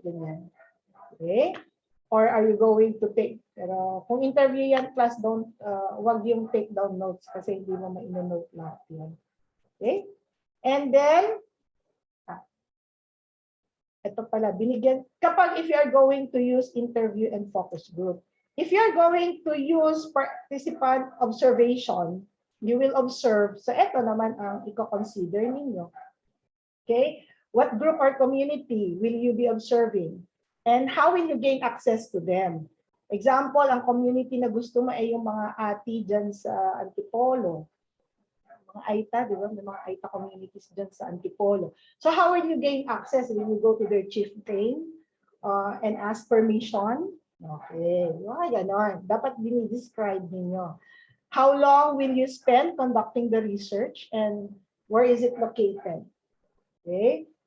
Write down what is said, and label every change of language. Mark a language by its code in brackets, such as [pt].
[tl] Ganyan. Okay? [en] Or are you going to take, [tl] pero kung interview yan, class, wag yung [en] take down notes [tl] kasi hindi mo ma-note lahat yan. Okay? And then, Ito pala, binigyan, kapag [en] if you are going to use interview and focus group. If you are going to use participant observation, you will observe. [tl] So ito naman ang i-consider ninyo. [en] Okay? What group or community will you be observing? And how will you gain access to them? [tl] Example, ang community na gusto mo ay yung mga ati dyan sa Antipolo. Mga AITA, di ba? May mga AITA communities dyan sa Antipolo. [en] So how will you gain access? Will you go to their chieftain and ask permission? [tl] Okay, mga ganon. Dapat dinidescribe ninyo. [en] How long will you spend conducting the research and where is it located? Okay?